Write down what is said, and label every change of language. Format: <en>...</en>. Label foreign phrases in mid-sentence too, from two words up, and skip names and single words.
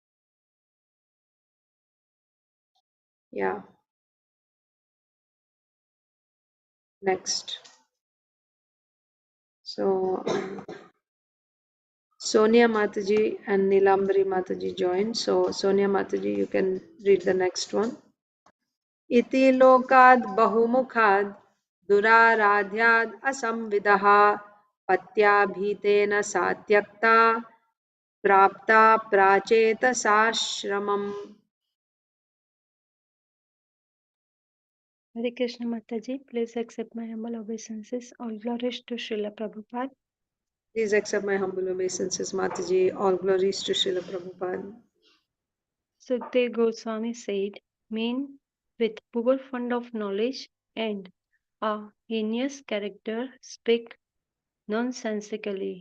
<en>Yeah. Next. So Sonia Mataji and Nilambari Mataji joined. So Sonia Mataji, you can read the next one.</en> <sa>Iti lokad bahumukhad duraradhyad asamvidaha patyabhitena satyakta prapta pracheta sashramam.</sa> <en>Hare Krishna Mataji, please accept my humble obeisances. All glories to Srila Prabhupada. Please accept my humble obeisances, Mataji. All glories to Srila Prabhupada. Sukdev Goswami said, men with poor fund of knowledge and a heinous character speak nonsensically.</en>